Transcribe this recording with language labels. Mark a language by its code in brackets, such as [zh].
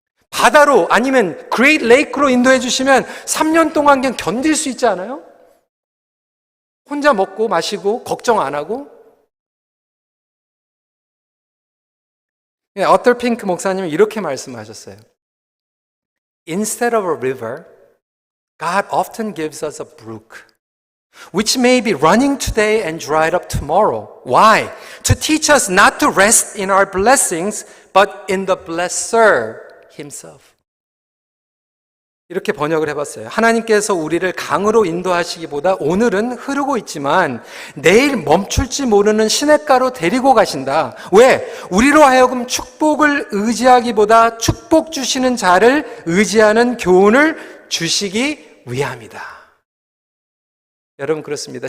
[ko] 바다로 아니면 그레이트 레이크로 인도해 주시면 3년 동안 그냥 견딜 수 있지 않아요? 혼자 먹고 마시고 걱정 안 하고. 어떨 핑크 목사님은 이렇게 말씀하셨어요. [en] Instead of a river, God often gives us a brook, which may be running today and dried up tomorrow. Why? To teach us not to rest in our blessings, but in the blesser himself. [ko] 이렇게 번역을 해봤어요. 하나님께서 우리를 강으로 인도하시기보다 오늘은 흐르고 있지만 내일 멈출지 모르는 시냇가로 데리고 가신다. 왜? 우리로 하여금 축복을 의지하기보다 축복 주시는 자를 의지하는 교훈을 주시기 위함이다. 여러분 그렇습니다.